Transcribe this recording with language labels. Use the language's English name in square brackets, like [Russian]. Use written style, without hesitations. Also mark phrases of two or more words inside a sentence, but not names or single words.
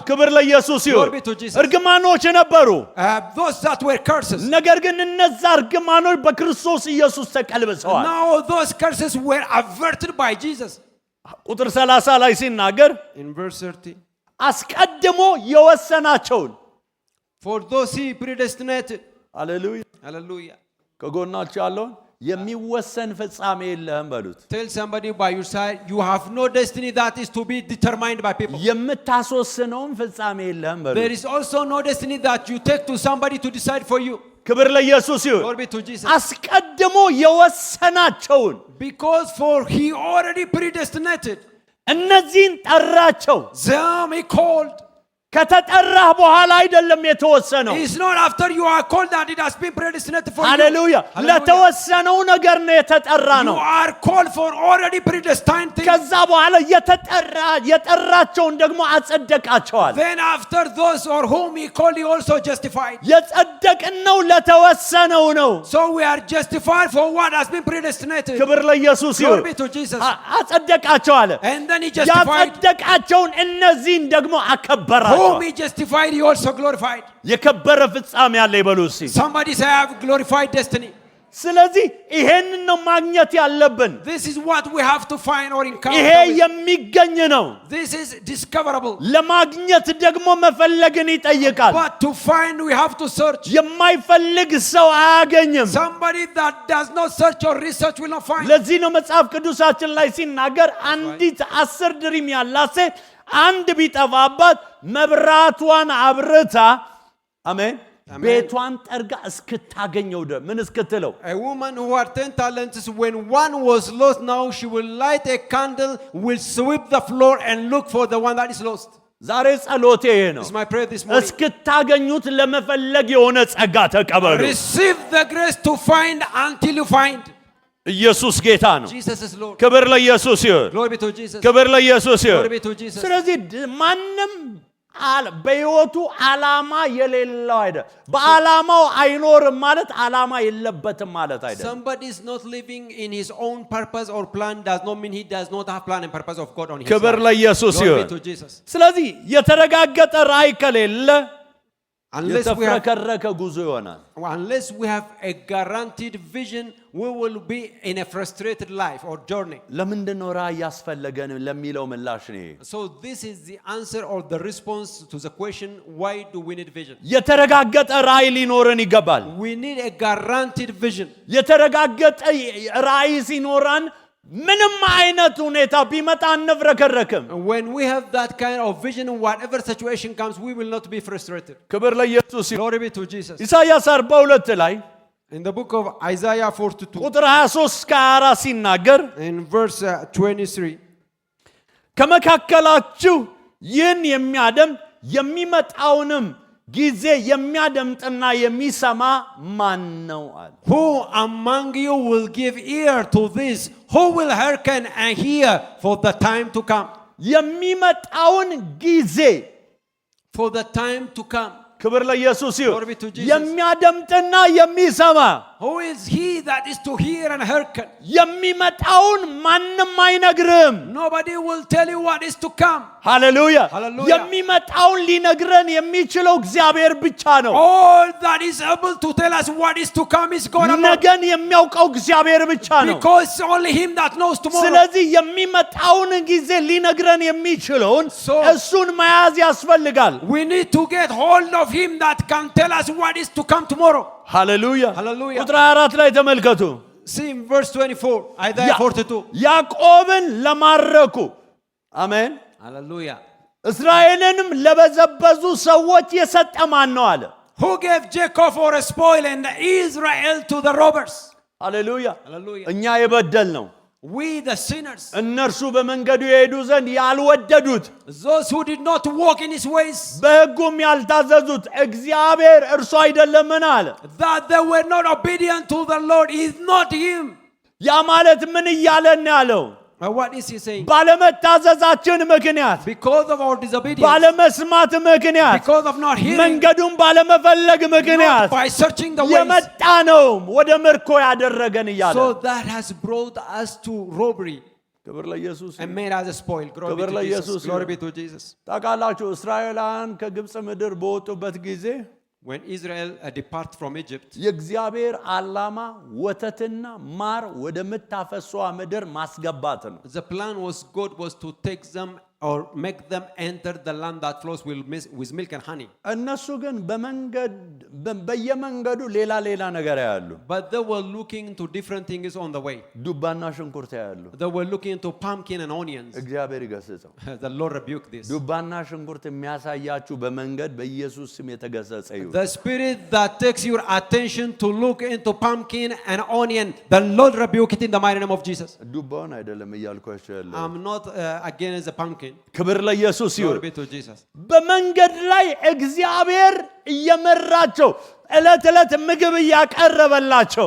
[Amharic] ክብር ለኢየሱስ ይሁን። [English] Glory be to Jesus. [Amharic] እርግማኖች ነበሩ፣ [English] Those that were curses. [Amharic] ነገር ግን እነዛ እርግማኖች በክርስቶስ ኢየሱስ ተቀልብሰዋል። [English] Now those curses were averted by Jesus. [Amharic] ቁጥር 30 ላይ ሲናገር [English] In verse 30. [Amharic] አስቀድሞ የወሰናቸውን [English] For those he predestinated. [Amharic] ሃሌሉያ። [English] Hallelujah. [Amharic] ከጎናችሁ ያለውን የሚወሰን ፍጻሜ የለህም በሉት። [English] Tell somebody by your side, you have no destiny that is to be determined by people. [Amharic] የምታስወስነውን ፍጻሜ የለህም [English] There [Amharic] በሉት። [English] is also no destiny that you take to somebody to decide for you. [Amharic] ክብር ለኢየሱስ ይሁን። [English] Glory be to Jesus. [Amharic] አስቀድሞ የወሰናቸውን [English] Because for he already predestinated. [Amharic] እነዚህን ጠራቸው። [English] Them he called. [Amharic] ከተጠራህ በኋላ አይደለም የተወሰነው። [English] It's not after you are called that it has been predestinated for [Amharic] ሃሌሉያ። [English] you. [Amharic] ለተወሰነው ነገር ነው የተጠራ [English] You [Amharic] ነው። [English] are called for already predestined things. [Amharic] ከዛ በኋላ የጠራቸውን ደግሞ አጸደቃቸዋል። [English] Then after those or whom he called, he also justified. [Amharic] የጸደቅነው ለተወሰነው ነው። [English] So we are justified for what has been predestinated. [Amharic] ክብር ለኢየሱስ [English] Glory [Amharic] ይሁን። [English] be to Jesus. [Amharic] አጸደቃቸው አለ። [English] And then he justified. [Amharic] ያጸደቃቸውን እነዚህን ደግሞ አከበራቸው። [English] Whom he justified, he also glorified. [Amharic] የከበረ ፍጻሜ ያለ ይበሉ እስቲ። [English] Somebody say, I have glorified destiny. [Amharic] ስለዚህ ይሄንን ነው ማግኘት ያለብን። [English] This is what we have to find or encounter [Amharic] ይሄ [English] with. [Amharic] የሚገኝ ነው። [English] This is discoverable. [Amharic] ለማግኘት ደግሞ መፈለግን ይጠይቃል። [English] But to find, we have to search. [Amharic] የማይፈልግ ሰው አያገኝም። [English] Somebody that does not search or research will not find. [Amharic] ለዚህ ነው መጽሐፍ ቅዱሳችን ላይ ሲናገር አንዲት 10 ድሪም ያላት ሴት አንድ ቢጠፋባት መብራቷን አብርታ አሜን ቤቷን ጠርጋ እስክታገኘው ምን እስክትለው [English] A woman who had 10 talents, when one was lost, now she will light a candle, will sweep the floor and look for the one that is lost. [Amharic] ዛሬ ጸሎቴ ይሄ ነው። [English] This is my prayer this morning. [Amharic] እስክታገኙት ለመፈለግ የሆነ ጸጋ ተቀበሉ። [English] Receive the grace to find until you find. [Amharic] ኢየሱስ ጌታ ነው። [English] Jesus is Lord. [Amharic] ክብር ለኢየሱስ ይሁን። [English] Glory be to Jesus. [Amharic] ክብር ለኢየሱስ ይሁን። [English] Glory be to Jesus. [Amharic] ስለዚህ ማንም በሕይወቱ ዓላማ የሌለው አይደል። በዓላማው አይኖርም ማለት ዓላማ የለበትም ማለት አይደል። [English] Somebody is not living in his own purpose or plan does not mean he does not have plan and purpose of God on his [Amharic] ክብር [English] life. [Amharic] ለኢየሱስ [English] Glory [Amharic] ይሁን። [English] be to Jesus. [Amharic] ስለዚህ የተረጋገጠ ራእይ ከሌለ [English] Unless [Amharic] የተፍረከረከ ጉዞ ይሆናል። [English] we have a guaranteed vision, we will be in a frustrated life or journey. [Amharic] ለምንድን ነው ራእይ ያስፈለገን ለሚለው ምላሽ ነው። [English] So this is the answer or the response to the question, why do we need vision? [Amharic] የተረጋገጠ ራእይ ሊኖረን ይገባል። [English] We need a guaranteed vision. [Amharic] የተረጋገጠ ራእይ ሲኖረን ምንም አይነት ሁኔታ ቢመጣ አንፍረከረክም። [English] When we have that kind of vision, whatever situation comes, we will not be frustrated. [Amharic] ክብር ለኢየሱስ ይሁን። [English] Glory be to Jesus. [Amharic] ኢሳይያስ 42 ላይ [English] In the book of Isaiah 42, [Amharic] ቁጥር 23 እስከ 24 ሲናገር [English] in verse 23, [Amharic] ከመካከላችሁ ይህን የሚያደምጥ የሚመጣውንም ጊዜ የሚያደምጥና የሚሰማ ማን ነው አለ። [English] who among you will give ear to this? Who will hearken and hear for the time to come? [Amharic] የሚመጣውን ጊዜ [English] For the time to come. [Amharic] ክብር ለኢየሱስ ይሁን። [English] Glory be to Jesus. [Amharic] የሚያደምጥና የሚሰማ [English] Who is he that is to hear and hearken? [Amharic] የሚመጣውን ማንም አይነግርም። [English] Nobody will tell you what is to come. [Amharic] ሃሌሉያ። [English] Hallelujah. [Amharic] የሚመጣውን ሊነግረን የሚችለው እግዚአብሔር ብቻ ነው። [English] All that is able to tell us what is to come is God alone. [Amharic] ነገን የሚያውቀው እግዚአብሔር ብቻ ነው። [English] Because it's only him that knows tomorrow. [Amharic] ስለዚህ የሚመጣውን ጊዜ ሊነግረን የሚችለውን [English] So- [Amharic] እሱን መያዝ ያስፈልጋል። [English] We need to get hold of him that can tell us what is to come tomorrow. [Amharic] ሃሌሉያ። [English] Hallelujah. [Amharic] ቁጥር 24 ላይ ተመልከቱ። [English] See in verse 24, Isaiah 42. [Amharic] ያዕቆብን ለማረኩ አሜን፣ [English] Hallelujah. [Amharic] እስራኤልንም ለበዘበዙ ሰዎች የሰጠ ማን ነው አለ። [English] Who gave Jacob for a spoil and Israel to the robbers? [Amharic] ሃሌሉያ። [English] Hallelujah. [Amharic] እኛ የበደል ነው [English] We the sinners, [Amharic] እነርሱ በመንገዱ የሄዱ ዘንድ ያልወደዱት [English] those who did not walk in his ways, [Amharic] በሕጉም ያልታዘዙት እግዚአብሔር እርሱ አይደለምን አለ። [English] that they were not obedient to the Lord, is not him. [Amharic] ያ ማለት ምን እያለን ያለው? [English] What is he saying? [Amharic] ባለመታዘዛችን ምክንያት፣ [English] Because of our disobedience, [Amharic] ባለመስማት ምክንያት፣ [English] because of not hearing, [Amharic] መንገዱን ባለመፈለግ [English] not [Amharic] ምክንያት [English] by searching the ways. [Amharic] የመጣ ነው ወደ ምርኮ ያደረገን እያለ [English] So that has brought us to robbery [Amharic] ክብር ለኢየሱስ [English] and made us a spoil. Glory be [Amharic] ክብር [English] to Jesus. [Amharic] ለኢየሱስ [English] Glory [Amharic] ይሁን። [English] be to Jesus. [Amharic] ታውቃላችሁ እስራኤላውያን ከግብፅ ምድር በወጡበት ጊዜ [English] When Israel depart from Egypt, [Amharic] የእግዚአብሔር ዓላማ ወተትና ማር ወደምታፈሷ ምድር ማስገባት ነው። [English] the plan was God was to take them or make them enter the land that flows with milk and honey. [Amharic] እነሱ ግን በየመንገዱ ሌላ ነገር ያያሉ። [English] But they were looking into different things on the way. [Amharic] ዱባና ሽንኩርት ያያሉ። [English] They were looking into pumpkin and onions. [Amharic] እግዚአብሔር ይገስጸው። [English] The Lord rebuked this. [Amharic] ዱባና ሽንኩርት የሚያሳያችሁ በመንገድ በኢየሱስ ስም የተገሰጸ ይሁን። [English] The spirit that takes your attention to look into pumpkin and onion, the Lord rebuke it in the mighty name of Jesus. [Amharic] ዱባውን አይደለም እያልኳቸው ያለው። [English] I'm not against the pumpkin. [Amharic] ክብር ለኢየሱስ ይሁን። [English] Glory be to Jesus. [Amharic] በመንገድ ላይ እግዚአብሔር እየመራቸው ዕለት ዕለት ምግብ እያቀረበላቸው